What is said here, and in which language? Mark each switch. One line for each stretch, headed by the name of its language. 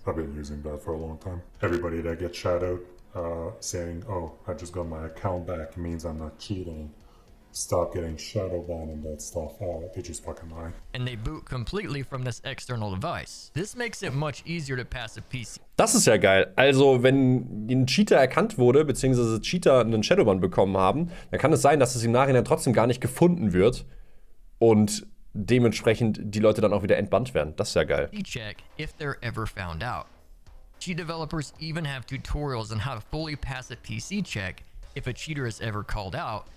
English: I've been using that for a long time. Everybody that gets shadowed saying, oh, I just got my account back, means I'm not cheating. Stop getting shadow banned and that stuff. They just fucking lie. And they boot completely from this external device. This makes it much easier to pass a PC.
German: Das ist ja geil. Also, wenn ein Cheater erkannt wurde, beziehungsweise Cheater einen Shadowban bekommen haben, dann kann es sein, dass es im Nachhinein trotzdem gar nicht gefunden wird und dementsprechend die Leute dann auch wieder entbannt werden. Das ist ja geil.
English: Check if they're ever found out. Cheat developers even have tutorials on how to fully pass a PC check if a cheater is ever called out.